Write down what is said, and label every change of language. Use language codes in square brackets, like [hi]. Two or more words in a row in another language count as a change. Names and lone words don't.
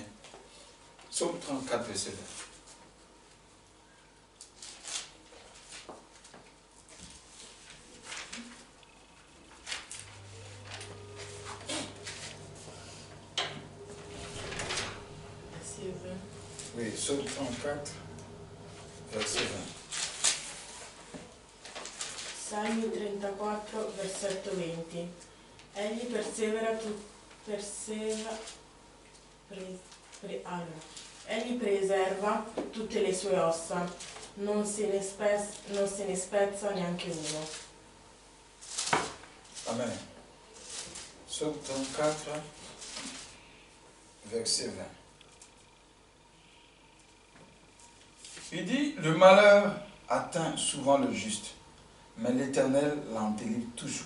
[fr] Psaume 34, verset 20. Oui, psaume 34, verset 20. [it] Salmi 34, versetto 20. Egli Egli preserva tutte le sue ossa, non se ne spezza neanche uno. [fr] Amen. Psaume 34, verset 20. Il dit, le malheur atteint souvent le juste, mais l'Éternel l'en délivre toujours.